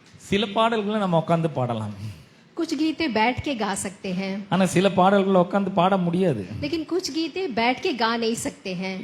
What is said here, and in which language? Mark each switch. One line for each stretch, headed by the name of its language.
Tamil: சில பாடல்களை நம்ம உட்கார்ந்து பாடலாம்,
Hindi: कुछ गीते बैठ के गा सकते हैं,
Tamil: ஆனா சில பாடல்களை உட்கார்ந்து பாட முடியாது.
Hindi: लेकिन कुछ गीते बैठ के गा नहीं सकते हैं.